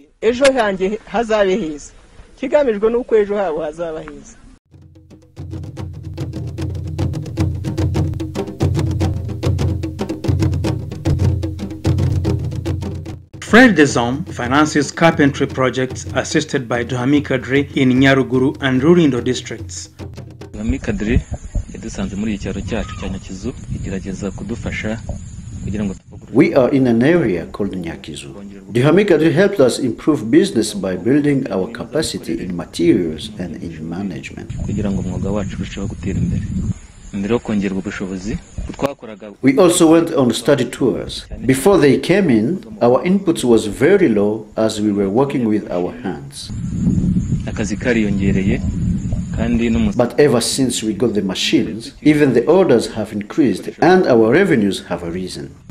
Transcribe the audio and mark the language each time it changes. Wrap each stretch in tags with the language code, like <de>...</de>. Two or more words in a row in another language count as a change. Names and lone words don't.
<en>Frères des Hommes finances carpentry projects assisted by DUHAMIC ADRI in Nyaruguru and Rulindo districts.</en> <rw>DUHAMIC ADRI yadusanze muri icyaro cyacu cya Nyakizu igerageza kudufasha kugira ngo.</rw> <en>We are in an area called Nyakizu. DUHAMIC ADRI helped us improve business by building our capacity in materials and in management.</en> <rw>Kugira ngo umwuga wacu urusheho gutera imbere. Ndero kongerwa ubushobozi.</rw> <en>We also went on study tours. Before they came in, our inputs was very low as we were working with our hands. But ever since we got the machines, even the orders have increased and our revenues have arisen.</en>